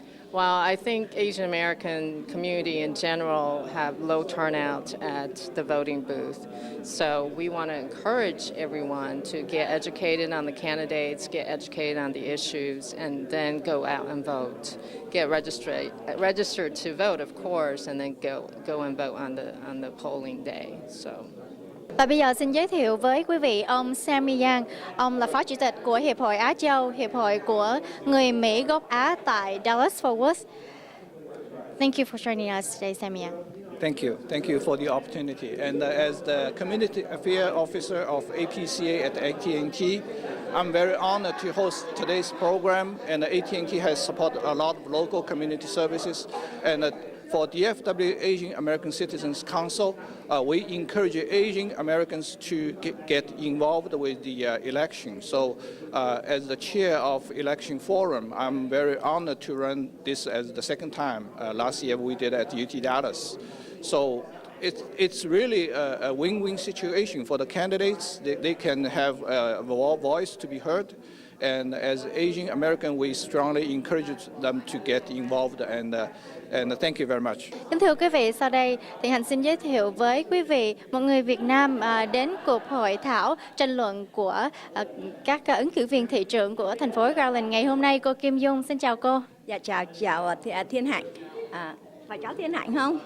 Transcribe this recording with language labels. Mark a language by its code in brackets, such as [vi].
[en] Well, I think Asian American community in general have low turnout at the voting booth. So we want to encourage everyone to get educated on the candidates, get educated on the issues, and then go out and vote. Get registered to vote, of course, and then go and vote on the polling day. So. [vi] Và bây giờ xin giới thiệu với quý vị ông Sammy Yang. Ông là Phó Chủ tịch của Hiệp hội Á Châu, Hiệp hội của người Mỹ gốc Á tại Dallas-Fort Worth. [en] Thank you for joining us today, Sammy Yang. Thank you for the opportunity. And as the Community Affairs Officer of APCA at AT&T, I'm very honored to host today's program. And AT&T has supported a lot of local community services. And for DFW Asian American Citizens Council, we encourage Asian Americans to get involved with the election. So as the chair of Election Forum, I'm very honored to run this as the second time. Last year we did at UT Dallas. So it's really a win-win situation for the candidates. They can have a voice to be heard. And as Asian American, we strongly encourage them to get involved, and thank you very much. [vi] Kính thưa quý vị, sau đây thì Hạnh xin giới thiệu với quý vị một người Việt Nam đến cuộc hội thảo tranh luận của các ứng cử viên thị trưởng của thành phố Garland ngày hôm nay. Cô Kim Dung, xin chào cô. Dạ chào Thiên Hạnh. Phải cháu Thiên Hạnh không?